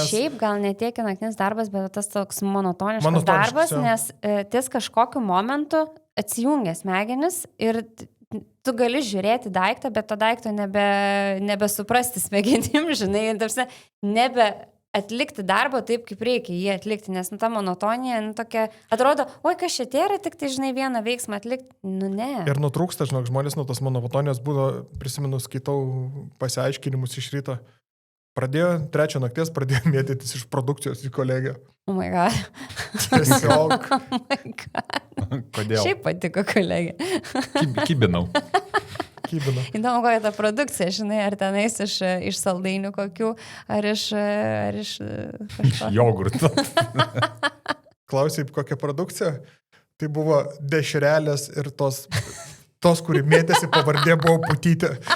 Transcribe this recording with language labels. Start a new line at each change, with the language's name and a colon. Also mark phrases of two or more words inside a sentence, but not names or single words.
Lithuanian: Ir šiaip gal ne tiek naktinis darbas, bet tas toks monotoniškas darbas, nes ties kažkokiu momentu atsijungia smegenis ir tu gali žiūrėti daiktą, bet to daikto nebesuprasti smegenim, žinai, nebe atlikti darbą taip, kaip reikia jį atlikti, nes ta monotonija tokia, atrodo, oi, kas čia tėra, tik tai, žinai, vieną veiksmą atlikti, ne. Ir nutrūksta, žinok, žmonės nuo tos monotonijos būdo, prisiminus, skaitau pasiaiškinimus iš ryto. Pradėjo 3 nakties, pradėjo mėtytis iš produkcijos į kolegę.
English: Oh my god.
Lithuanian: Tiesiog.
English: Oh my god.
Lithuanian: Kodėl? Šiaip patiko kolegė. Kibinau. Įdomu, kokia ta produkcija, žinai, ar tenais iš saldainių kokių, ar iš kažko. Jogurto. Klausai, kokia produkcija? Tai buvo dešrelės ir tos kuri mėtėsi pavardė, buvo Putytė.